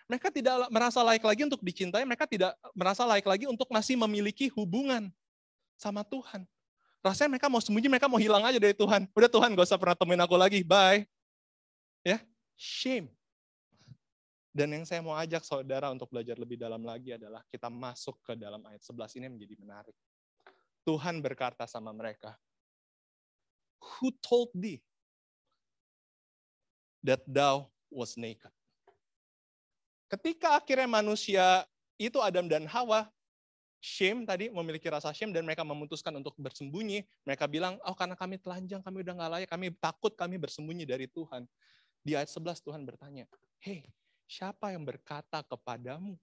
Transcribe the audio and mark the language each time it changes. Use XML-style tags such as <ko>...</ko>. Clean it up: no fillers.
<id>Mereka tidak merasa layak lagi untuk dicintai, mereka tidak merasa layak lagi untuk masih memiliki hubungan sama Tuhan. Rasanya mereka mau sembunyi, mereka mau hilang aja dari Tuhan. Udah Tuhan, gak usah pernah temuin aku lagi, bye. Ya, shame. Dan yang saya mau ajak saudara untuk belajar lebih dalam lagi adalah kita masuk ke dalam ayat 11 ini menjadi menarik. Tuhan berkata sama mereka,</id> <en>who told thee that thou was naked?</en> <id>Ketika akhirnya manusia itu Adam dan Hawa, shame tadi, memiliki rasa shame dan mereka memutuskan untuk bersembunyi, mereka bilang, oh karena kami telanjang, kami udah gak layak, kami takut, kami bersembunyi dari Tuhan. Di ayat 11 Tuhan bertanya, hey, siapa yang berkata kepadamu?</id>